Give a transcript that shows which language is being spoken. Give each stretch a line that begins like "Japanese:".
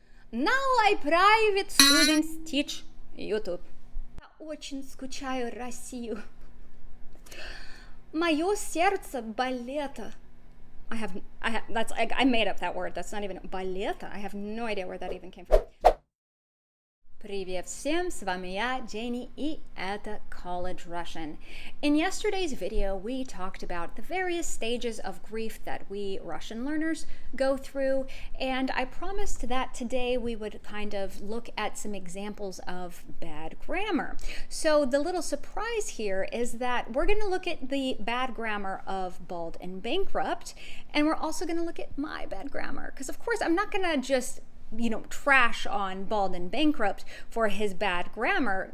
English: Now I private students teach YouTube.
Russian: Я очень скучаю Россию. Мое сердце балета.
English: I made up that word. That's not even балета. I have no idea where that even came from.
Russian: Привет всем, с вами я, Jenny, и это College Russian.
English: In yesterday's video, we talked about the various stages of grief that we Russian learners go through, and I promised that today we would kind of look at some examples of bad grammar. So the little surprise here is that we're going to look at the bad grammar of bald and bankrupt, and we're also going to look at my bad grammar, because of course I'm not going to just trash on Bald and Bankrupt for his bad grammar.